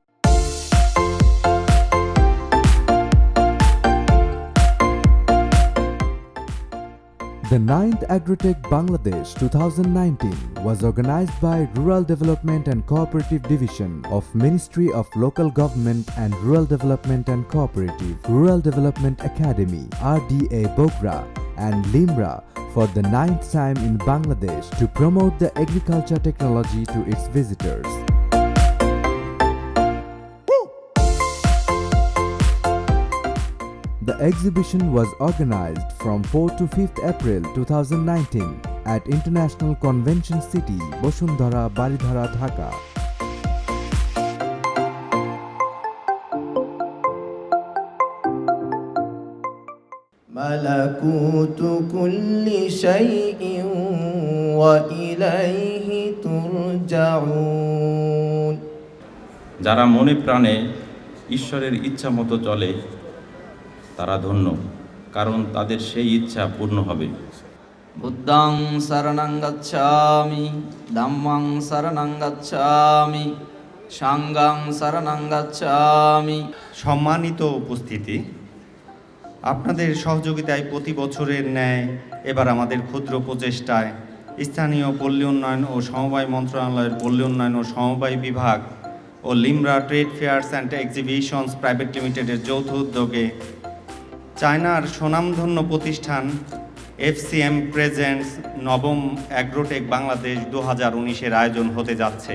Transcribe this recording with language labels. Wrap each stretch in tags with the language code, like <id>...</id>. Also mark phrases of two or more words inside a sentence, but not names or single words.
<en>The 9th Agrotech Bangladesh 2019 was organized by Rural Development and Cooperative Division of Ministry of Local Government and Rural Development and Cooperative, Rural Development Academy, RDA Bogra and LIMRA for the 9th time in Bangladesh to promote the agriculture technology to its visitors. The exhibition was organized from 4 to 5th April 2019 at International Convention City, Bosundhara, Baridhara, Dhaka.</en> <ar>ملكوت كل شيء وإليه ترجعون</ar> <bn>যারা মনে প্রাণে ঈশ্বরের ইচ্ছা মতো চলে তারা ধন্য, কারণ তাদের সেই ইচ্ছা পূর্ণ হবে।</bn> <pi>বুদ্ধং শরণং গচ্ছামি, ধম্মং শরণং গচ্ছামি, সাংঘং শরণং গচ্ছামি।</pi> <bn>সম্মানিত উপস্থিতি, আপনাদের সহযোগিতায় প্রতি বছরের ন্যায় এবার আমাদের ক্ষুদ্র প্রচেষ্টায় স্থানীয় পল্লী উন্নয়ন ও সমবায় মন্ত্রণালয়ের পল্লী উন্নয়ন ও সমবায় বিভাগ ও লিমরা ট্রেড ফেয়ার্স অ্যান্ড এক্সিবিশনস প্রাইভেট লিমিটেডের যৌথ উদ্যোগে চায়নার স্বনামধন্য প্রতিষ্ঠান FCM প্রেজেন্টস নবম অ্যাগ্রোটেক বাংলাদেশ 2019-এর আয়োজন হতে যাচ্ছে।</bn>